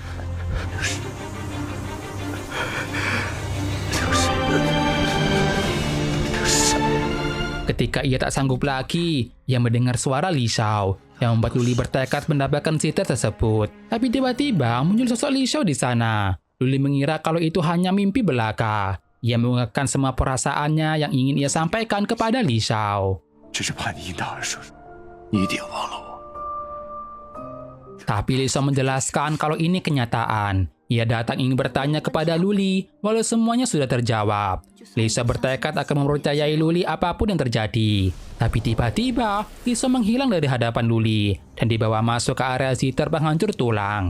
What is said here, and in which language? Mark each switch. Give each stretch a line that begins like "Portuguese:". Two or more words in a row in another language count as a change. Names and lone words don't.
Indonesian: Ketika ia tak sanggup lagi, ia mendengar suara Li Xiao yang membuat Luli bertekad mendapatkan Zither tersebut. Tapi tiba-tiba muncul sosok Li Xiao di sana. Luli mengira kalau itu hanya mimpi belaka. Ia mengungkapkan semua perasaannya yang ingin ia sampaikan kepada Li Xiao.
Chinese: 只是怕你因他而生，你一定忘了我。
Indonesian: Tapi Li Xiao menjelaskan kalau ini kenyataan. Ia datang ingin bertanya kepada Luli, walau semuanya sudah terjawab. Li Xiao bertekad akan mempercayai Luli apapun yang terjadi. Tapi tiba-tiba, Li Xiao menghilang dari hadapan Luli dan dibawa masuk ke area Zither penghancur tulang.